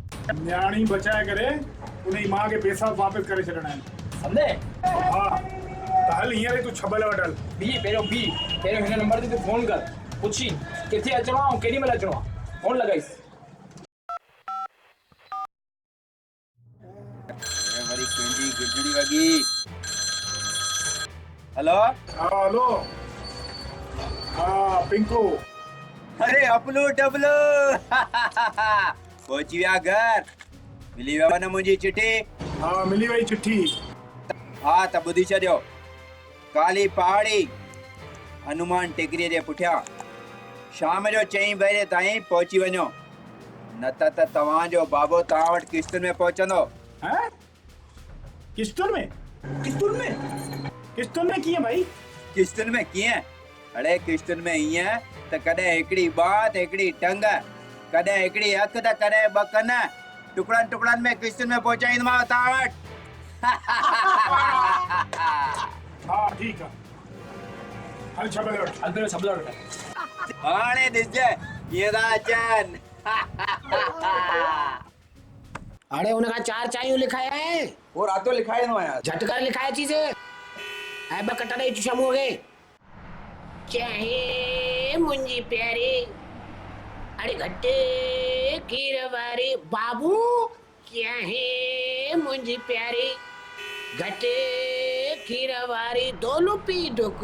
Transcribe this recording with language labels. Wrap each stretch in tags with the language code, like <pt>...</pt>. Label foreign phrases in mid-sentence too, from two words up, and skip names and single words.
<sd>न्याणी बचाए करे उन्हें मां के पैसा वापस करे छड़ना है समझे? हां तो हल हींअर तू छबल वटल पहिरियों हिन नंबर ते फोन कर पुछी किथे अचणो आहे ऐं केॾी महिल अचणो आहे फोन लॻाइसि वरी कंहिंजी गिरजड़ी वगी। हेलो हेलो हां पिंकू अरे अपलू डबलू पहुंची विया घर मिली वियो न मुंहिंजी चिठी। हां मिली वई चिट्ठी। हा त ॿुधी छॾियो काली पहाड़ी हनुमान टेकरीअ जे पुठियां शाम जो 4 बजे ताईं पहुची वञो न त तव्हांजो बाबो तव्हां वटि किश्तुनि में पहुचंदो। हैं किस्तुन में कीअं भाई? किश्तुनि में कीअं? अड़े किश्तुनि में ईअं त कॾहिं हिकिड़ी बात हिकिड़ी टंग कॾहिं हिकिड़ी अख त कॾहिं ॿ कन टुकड़नि में किश्तुनि में पहुचाईंदोमांव तव्हां वटि। हां ठीक है हल छबल वट हल पहिरियों छबला वठ हाणे ॾिसजे कीअं था अचनि।</sd> <hi>अरे उनका 4 चायूं लिखाया है वो रातों लिखाए न आया झटकर लिखाया चीजें ऐ बकटा दे शमू हो गए चाहे मुंजी प्यारी अरे घट्टे कीरवारी बाबू क्या है मुंजी प्यारी घट्टे कीरवारी दोनों पी डुक</hi>